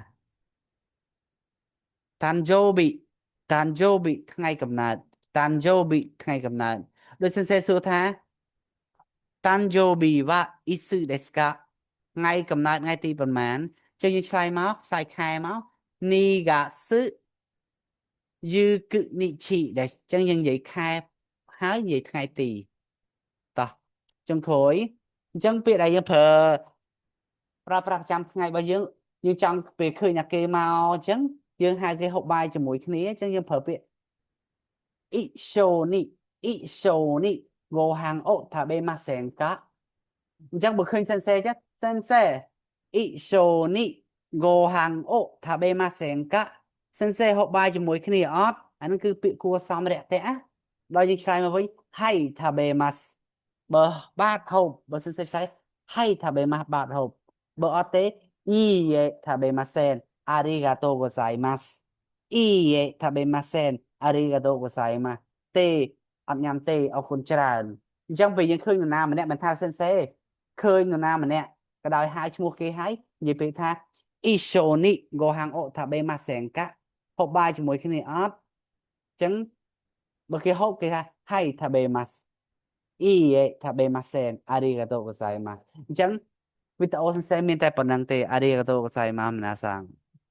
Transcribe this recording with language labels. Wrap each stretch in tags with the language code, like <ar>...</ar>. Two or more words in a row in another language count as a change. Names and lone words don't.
<km>តានជូប៊ីតានជូប៊ីថ្ងៃកំណើតតានជូប៊ីថ្ងៃកំណើតដូចសិនសេសួរថា</km> <ja>誕生日はいつですか</ja> <km>ថ្ងៃកំណើតថ្ងៃទីប៉ុន្មានចឹងយើងឆ្លើយមកឆ្លើយខែមក 2月</km> <ja>19日です</ja> <km>ចឹងយើងនិយាយខែហើយនិយាយថ្ងៃទីតោះចុងក្រោយអញ្ចឹងពាក្យដែលយើងប្រើប្រាស់ប្រចាំថ្ងៃរបស់យើងចង់ពេលឃើញតែគេមកអញ្ចឹងយើងហៅគេហូបបាយជាមួយគ្នាអញ្ចឹងយើងប្រើពាក្យ</km> <ja>一緒にご飯を食べま</ja> <km>せんかអញ្ចឹងបើឃើញ sensei ចឹង sensei</km> <ja>一緒にご飯を食べませんか</ja> <km>sensei ហូបបាយជាមួយគ្នាអត់អានឹងគឺពាក្យគួរសមរាក់ទាក់ណា ដល់យើងឆ្លើយមកវិញ</km> <ja>はい食べます</ja> <km>បើបាទហូបបើ sensei ឆ្លើយ</km> <ja>はい食べます</ja> <km>បាទហូបបើអត់ទេ</km> <ja>いいえ食べませんありがとうございますいいえ食べませんありがとうござい</ja> <km>ますទេអត់ញ៉ាំទេអរគុណច្រើនអញ្ចឹងពេលយើងឃើញនរណាម្នាក់មិនថា sensei ឃើញនរណាម្នាក់ក៏ដោយហៅឈ្មោះគេហើយនិយាយពេលថា</km> <ja>一緒にご飯を食べませんか</ja> <km>ហូបបាយជាមួយគ្នាអត់អញ្ចឹងបើគេហូបគេថា</km> <ja>はい食べますいいえ食べませんありがとうございます</ja> <km>អញ្ចឹងវីដេអូ sensei មានតែប៉ុណ្្នឹងទេ</km> <ja>ありがとうございます皆さん</ja>